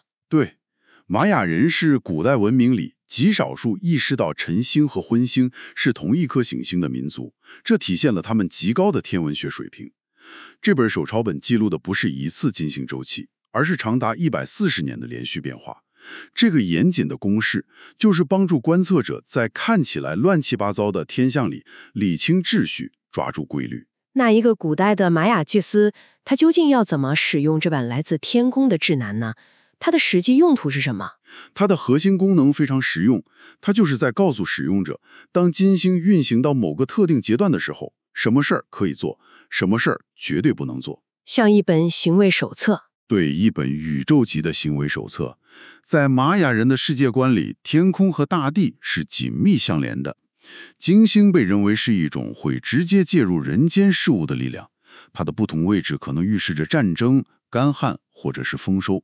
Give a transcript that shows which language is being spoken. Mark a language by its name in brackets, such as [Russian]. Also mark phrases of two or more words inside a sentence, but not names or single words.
[Chinese] 對，瑪雅人是古代文明裡極少數意識到晨星和昏星是同一顆行星的民族，這體現了他們極高的天文學水平。這本手抄本記錄的不是一次金星週期，而是長達140年的連續變化。這個嚴謹的公式就是幫助觀測者在看起來亂七八糟的天象裡理清秩序，抓住規律。那一個古代的瑪雅祭司，他究竟要怎麼使用這本來自天空的指南呢？它的實際用途是什麼？它的核心功能非常實用，它就是在告訴使用者，当金星運行到某個特定階段的時候，什麼事兒可以做，什麼事兒絕對不能做。像一本行為手冊。對，一本宇宙級的行為手冊。在瑪雅人的世界觀裡，天空和大地是緊密相連的。金星被認為是一種會直接介入人間事務的力量，它的不同位置可能預示着戰爭、乾旱或者是豐收。